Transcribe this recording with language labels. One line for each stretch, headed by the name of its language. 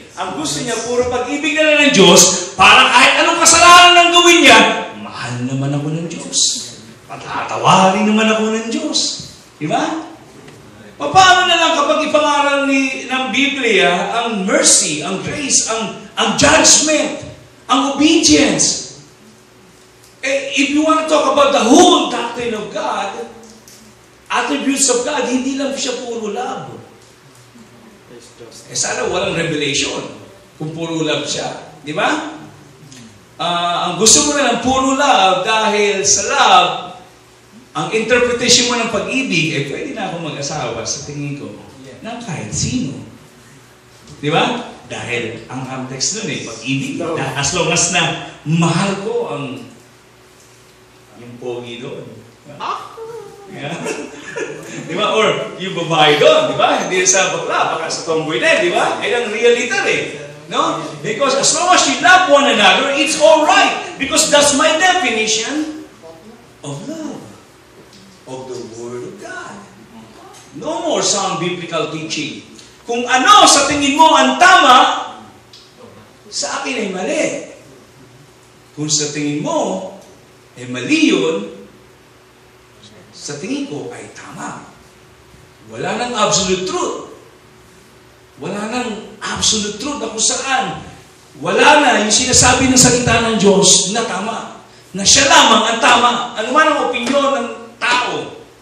Filipino: Ang gusto niya, puro pag-ibig na lang ng Diyos, para kahit anong kasalanan ang gawin niya, mahal naman ako ng Diyos. Patatawarin naman ako ng Diyos. Di ba? Paano na lang kapag ipangaral ng Biblia ang mercy, ang grace, ang judgment, ang obedience?
English: If you want to talk about the whole doctrine of God, attributes of God,
Filipino: hindi lang siya puro
English: love.
Filipino: Sana walang revelation kung puro love siya. Di ba? Ang gusto mo na lang puro love dahil sa love, ang interpretation mo ng pag-ibig, pwede na akong mag-asawa sa tingin ko ng kahit sino. Di ba? Dahil ang context nun pag-ibig.
English: As long as
Filipino: na mahal ko yung pogi doon. Yeah. Di ba? Or yung babae doon, di ba? Hindi sa bakla, baka sa tomboy na, di ba? Ay ang realita no?
English: Because as long as you love one another, it's all right. Because that's my definition of love. Of the Word of God. No more sound biblical teaching.
Filipino: Kung ano sa tingin mo ang tama, sa akin ay mali. Kung sa tingin mo ay mali yun, sa tingin ko ay tama. Wala nang absolute truth. Wala nang absolute truth na kung saan wala na yung sinasabi ng salita ng Diyos na tama. Na siya lamang ang tama. Ano man ang opinyon ng tao.